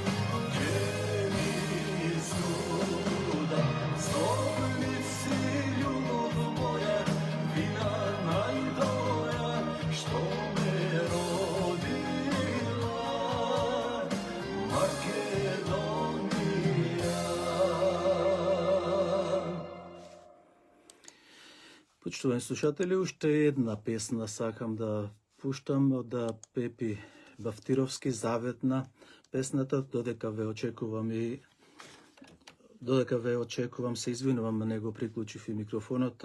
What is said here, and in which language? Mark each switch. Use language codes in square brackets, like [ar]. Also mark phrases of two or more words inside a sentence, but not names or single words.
[mk] злобници, љубов моја, вина најдора, што ме родила Македонија. Почитувани слушатели, уште една песна сакам да пуштам од Пепи Бафтировски, заветна песната, додека ве очекувам, се извинувам, не го приклучив и микрофонот.